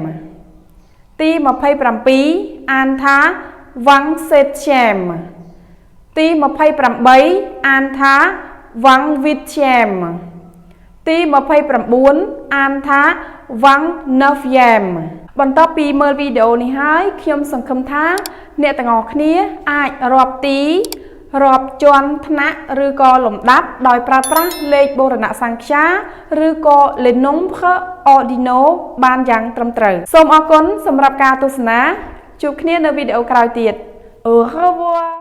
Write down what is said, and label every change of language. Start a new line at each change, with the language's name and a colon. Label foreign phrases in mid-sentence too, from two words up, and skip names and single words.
Khmer: ទី27អានថា
French: Vang Septième
Khmer: ទី28អានថា
French: Vang Huitième
Khmer: ទី29អានថា
French: Vang Neuvième
Khmer: បន្ទាប់ពីមើលវីដេអូនេះហើយខ្ញុំសង្ឃឹមថាអ្នកទាំងអស់គ្នាអាចរាប់ទីរាប់ជាន់ថ្នាក់ឬក៏លំដាប់ដោយប្រើប្រាស់លេខបូរណសង្ខាឬក៏
French: les nombres ordinaux
Khmer: បានយ៉ាងត្រឹមត្រូវសូមអរគុណសម្រាប់ការទស្សនាជួបគ្នានៅវីដេអូក្រោយទៀត
French: Au revoir